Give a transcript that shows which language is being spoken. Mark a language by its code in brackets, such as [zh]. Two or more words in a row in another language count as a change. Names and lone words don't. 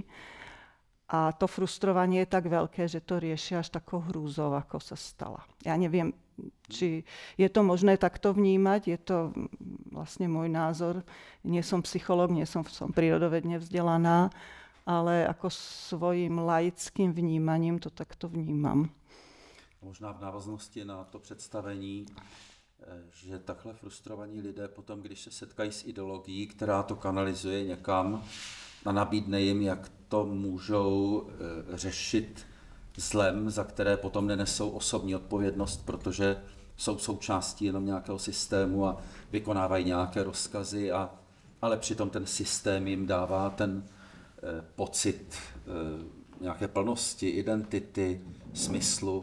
[sk] A to frustrovanie je tak veľké, že to riešia až takou hrúzou, ako sa stala. Ja neviem, či je to možné takto vnímať, je to vlastne môj názor. Nie som psychológ, som prírodovedne vzdelaná, ale ako svojím laickým vnímaním to takto vnímam. [cs] Možná v návaznosti na to představení, že takhle frustrovaní lidé potom, když se setkají s ideologií, která to kanalizuje někam a nabídne jim, jak to můžou řešit zlem, za které potom nenesou osobní odpovědnost, protože jsou součástí jenom nějakého systému a vykonávají nějaké rozkazy, ale přitom ten systém jim dává ten pocit nějaké plnosti, identity, smyslu.